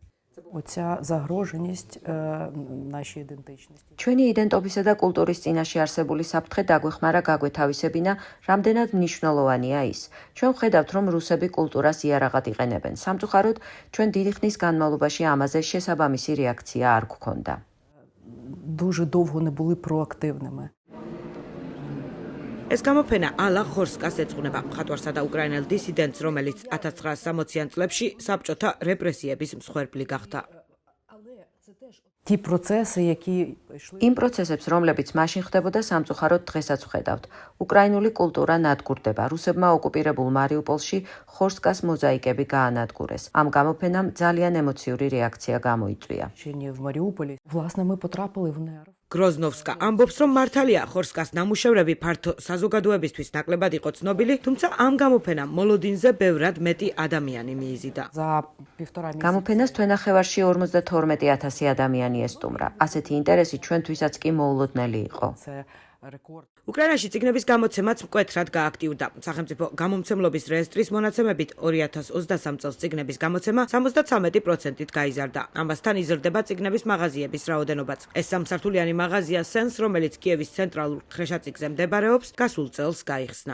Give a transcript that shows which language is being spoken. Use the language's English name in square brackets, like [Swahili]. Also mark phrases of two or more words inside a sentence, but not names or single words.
[Georgian] ჩვენი იდენტობისა და კულტურის წინაშე არსებული საფრთხე დაგვეხმარა გაგვეთავისებინა, რამდენად მნიშვნელოვანია ის. ჩვენ ვხედავთ, რომ რუსები კულტურას იარაღად იყენებენ. სამწუხაროდ, ჩვენ დიდი ხნის განმავლობაში ამაზე შესაბამისი რეაქცია არ გვქონდა. [Ukrainian] Дуже довго не були проактивними. [Georgian] ეს გამოფენა ალა ხორსკას ეძღვნება მხატვარსა და უკრაინელ დისიდენტს, რომელიც 1960-იან წლებში საბჭოთა რეპრესიების მსხვერპლი გახდა. [Ukrainian] Ті процеси, які [Georgian] იმ პროცესებს, რომლებიც მაშინ ხდებოდა, სამწუხაროდ დღესაც ვხედავთ. უკრაინული კულტურა ნადგურდება. რუსებმა ოკუპირებულ მარიუპოლში ხორსკას მოზაიკები გაანადგურეს. ამ გამოფენამ ძალიან ემოციური რეაქცია გამოიწვია. [Ukrainian] в Маріуполі, власне, ми потрапили в нерв. [Georgian] გროზნოვსკა ამბობს, რომ მართალია ხორსკას ნამუშევრები ფართო საზოგადოებისთვის ნაკლებად იყო ცნობილი, თუმცა ამ გამოფენამ მოლოდინზე ბევრად მეტი ადამიანი მიიზიდა. [Ukrainian] За півтора місяці [Georgian] გამოფენას თვენახევარში 52,000 ადამიანი ესტუმრა. ასეთი ინტერესი ჩვენთვისაც კი მოულოდნელი იყო. [Ukrainian] це рекорд. [Georgian] უკრაინაში წიგნების გამოცემაც მკვეთრად გააქტიურდა. სახელმწიფო გამომცემლობის რეესტრის მონაცემებით 2023 წელს წიგნების გამოცემა 73%-ით გაიზარდა. ამასთან იზრდება წიგნების მაღაზიების რაოდენობაც. ეს სამსართულიანი მაღაზია სენს, რომელიც კიევის ცენტრალურ ხრეშაწიგზე მდებარეობს, გასულ წელს გაიხსნა.